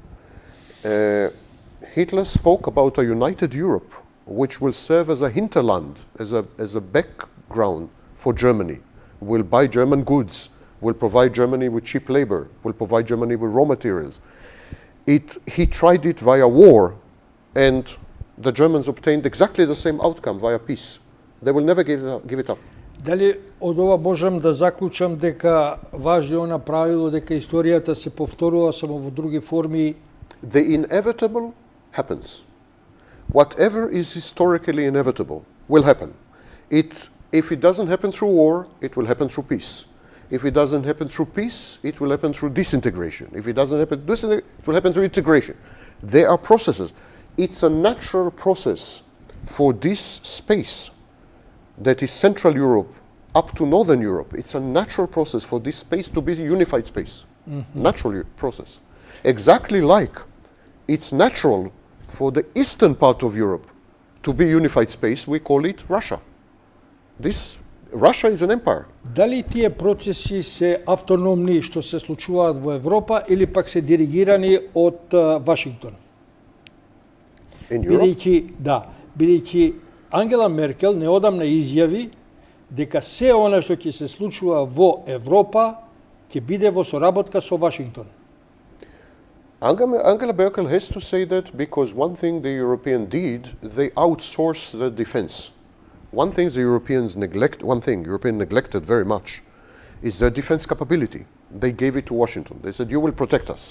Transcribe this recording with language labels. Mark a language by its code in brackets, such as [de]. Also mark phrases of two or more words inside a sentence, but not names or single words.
[en] Hitler spoke about a united Europe, which will serve as a hinterland, as a background for Germany, will buy German goods, will provide Germany with cheap labor, will provide Germany with raw materials. He tried it via war, and the Germans obtained exactly the same outcome via peace. They will never give it up. [mk] Дали од ова можам да заклучам дека важи она правило дека историјата се повторува само во други форми? [en] The inevitable happens. Whatever is historically inevitable will happen. If it doesn't happen through war, it will happen through peace. If it doesn't happen through peace, it will happen through disintegration. If it doesn't happen, it will happen through integration. There are processes. It's a natural process for this space that is Central Europe up to Northern Europe. It's a natural process for this space to be a unified space. Natural process. Exactly like it's natural for the eastern part of Europe to be unified space, we call it Russia. Russia is an empire. [mk] Дали тие процеси се автономни што се случуваат во Европа или пак се диригирани од Вашингтон? [en] In Europe? [mk] Бидејќи Ангела Меркел неодамна изјави дека се она што ќе се случува во Европа ќе биде во соработка со Вашингтон. [en] Angela Merkel has to say that because one thing the Europeans did, they outsourced the defense. One thing Europeans neglected very much is their defense capability. They gave it to Washington. They said, you will protect us.